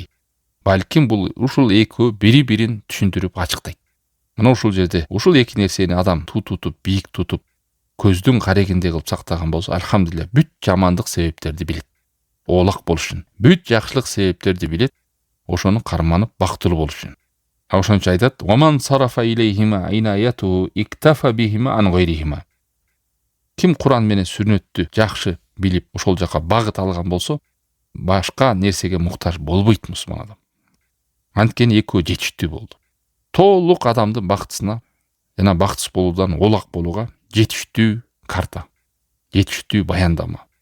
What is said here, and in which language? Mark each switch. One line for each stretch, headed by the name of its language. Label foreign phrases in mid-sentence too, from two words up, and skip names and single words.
Kyrgyz: Балким бул ушул экөө бири-бирин түшүндүрүп ачыктайт. Мына ушул жерде ушул эки нерсени адам тутуп, бийик тутуп, көздүн карегиндей кылып сактаган болсо, альхамдулилля, бүт жамандык себептерди билет. Оолак болуш үчүн. Бүт жакшылык себептерди билет. Ошону карманып бактылуу болуш үчүн. Ошон үчүн айтат:
Arabic: "ومن صرف إليهما عنايته اكتفى بهما عن غيرهما."
Kyrgyz: Ким Куран менен сүннөттү жакшы билип, ошол жака багыт алган болсо, башка нерсеге муктаж болбойт мусулман адам. Анткени экөө жетиштүү болду. Толук адамдын бактысына жана бактысыз болуудан оолак болууга жетиштүү карта, жетиштүү баяндама.